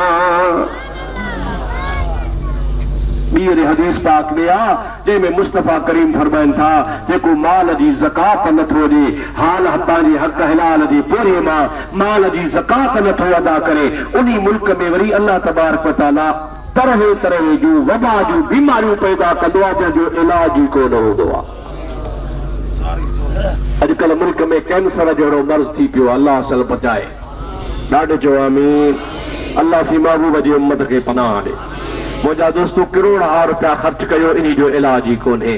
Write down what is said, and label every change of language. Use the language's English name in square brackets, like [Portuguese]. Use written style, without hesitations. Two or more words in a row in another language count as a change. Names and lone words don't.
[Sindhi] ॿीहर हदीस पाक में आहे जंहिंमें मुस्तफ़ा करीम फरमाइनि था जेको माल जी ज़कात नथो ॾे, हाल पंहिंजे हक़ हलाल जे पोरे मां माल जी ज़कात नथो अदा करे, उन मुल्क में वरी अल्लाह [Arabic] تبارك وتعالى [Sindhi] तरह तरह जूं वबा जूं बीमारियूं पैदा कंदो आहे जंहिंजो इलाज ई कोन हूंदो आहे। अॼुकल्ह मुल्क में कैंसर जहिड़ो मर्ज़ थी पियो, अल्लाह सल बचाए। ॾाढो चयो आमीन। अल्लाह सी महबूब जी उम्मत खे पनाह ॾे। मुंहिंजा दोस्तों करोड़ रुपया ख़र्च कयो, इन जो इलाज ई कोन्हे।